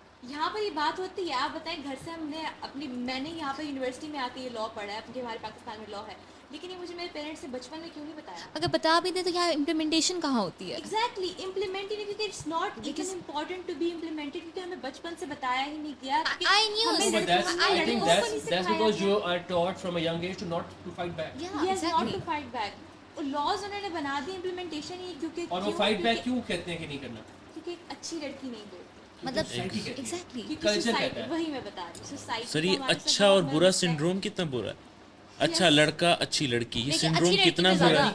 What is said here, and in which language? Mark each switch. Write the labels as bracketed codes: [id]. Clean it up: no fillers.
[ur] یہاں پر یہ بات ہوتی ہے, آپ بتائیں گھر سے ہم نے میں نے یہاں پر یونیورسٹی میں آ کے یہ لا پڑھا ہے, کیونکہ ہمارے پاکستان میں لا ہے, لیکن یہ مجھے میرے پیرنٹس نے بچپن میں کیوں نہیں بتایا. اگر بتا بھی دیں تو یہاں امپلیمنٹیشن کہاں ہوتی ہے. ایگزیکٹلی امپلیمنٹ ہی نہیں, کیونکہ [en] it's not even important to be implemented, [ur] کیونکہ ہمیں بچپن سے بتایا ہی نہیں گیا. [en] I knew I think that's because you are taught from a young age to not to fight back. Yes, not to fight back. [ur] اور لاز انہوں نے بنا دی, امپلیمنٹیشن ہی, کیونکہ اور وہ فائٹ بیک کیوں کہتے ہیں کہ نہیں کرنا, کیونکہ ایک اچھی لڑکی نہیں بولتی. مطلب ایگزیکٹلی وہی میں بتا رہی ہوں سوسائٹی. سر یہ اچھا اور برا سنڈروم کتنا برا ہے, اچھا لڑکا اچھی لڑکی, یہ سنڈروم کتنا برا ہے.